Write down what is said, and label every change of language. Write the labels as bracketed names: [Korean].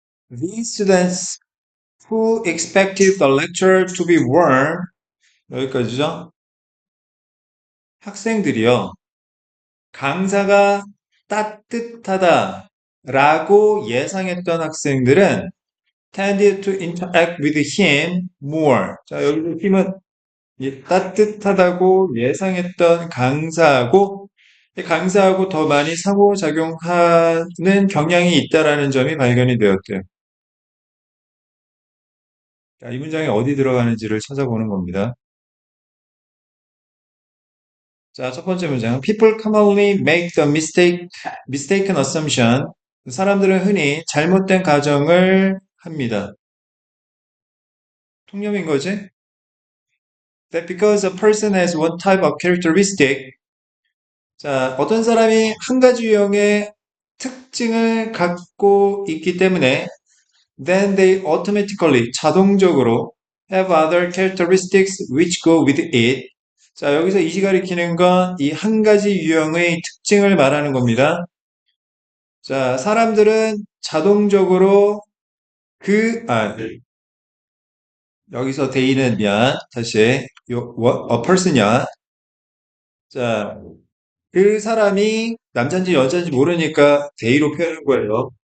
[English] These students who expected the lecture to be warm, [Korean] 여기까지죠? 학생들이요. 강사가 따뜻하다라고 예상했던 학생들은 [English] tended to interact with him more. [Korean] 자, 여기서 힘은 이 따뜻하다고 예상했던 강사하고 이 강사하고 더 많이 상호작용하는 경향이 있다라는 점이 발견이 되었대요. 자, 이 문장이 어디 들어가는지를 찾아보는 겁니다. 자, 첫 번째 문장. [English] People commonly make the mistaken assumption. [Korean] 사람들은 흔히 잘못된 가정을 합니다. 통념인 거지? [English] That because a person has one type of characteristic, [Korean] 자, 어떤 사람이 한 가지 유형의 특징을 갖고 있기 때문에 [English] then they automatically, [Korean] 자동적으로 [English] have other characteristics which go with it. [Korean] 자, 여기서 이시 가리키는 건 이 한 가지 유형의 특징을 말하는 겁니다. 자, 사람들은 자동적으로 여기서 they는 미안. 다시, [English] a person [Korean] 이야. 자, 그 사람이 남자인지 여자인지 모르니까 they로 표현한 거예요.